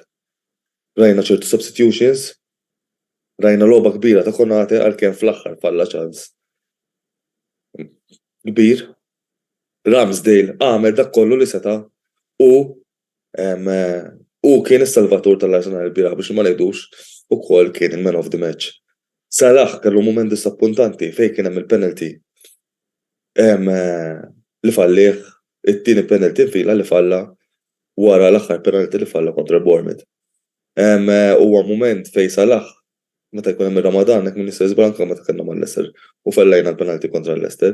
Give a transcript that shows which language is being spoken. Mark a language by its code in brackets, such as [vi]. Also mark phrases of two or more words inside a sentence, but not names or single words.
[mt] Rajna ċertu substitutions, rajna logħba kbira ta' Konate għalkemm fl-aħħar falla ċans kbir. Ramsdale għamel dak kollu li seta' u kien is-salvatur tal-Arsenal il-bieraħ biex ma ngħidux ukoll kien il- [en] man of the match. [mt] Salah kellu mument disappuntanti fejn kien hemm il-penalty li fallih, it-tieni penalty fila li falla wara l-aħħar penalty li falla kontra Bournemouth. Huwa mument fejn Salah meta jkun hemm ir-Ramadan hekk min jista' jiżbranka meta kellna mal-Leicester u fellejna l-penalty kontra l-Leicester.